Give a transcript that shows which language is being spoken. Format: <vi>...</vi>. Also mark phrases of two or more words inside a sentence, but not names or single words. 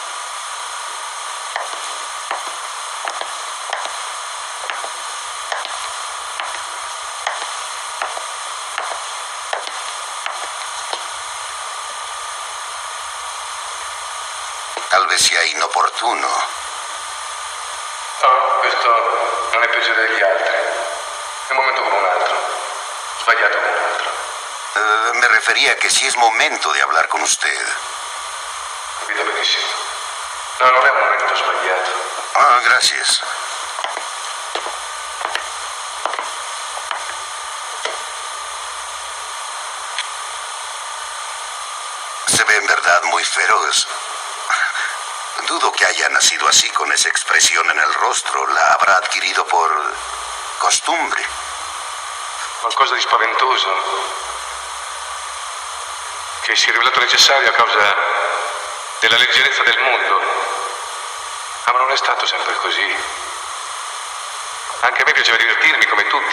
<es>Tal vez sia inoportuno.</es> <it>No, questo non è peggiore degli altri. È un momento come un altro. Sbagliato come un altro.</it> <es>Me refería a que sí es momento de hablar con usted.</es> <it>Capito benissimo. No, non è un momento sbagliato.</it> <es>Ah, gracias. Se ve en verdad muy feroz. Dudo que haya nacido así, con esa expresión en el rostro. La habrá adquirido por costumbre.</es> <it>Qualcosa di spaventoso che si è rivelato necessario a causa della leggerezza del mondo. Ma non è stato sempre così. Anche a me piaceva divertirmi come tutti.</it>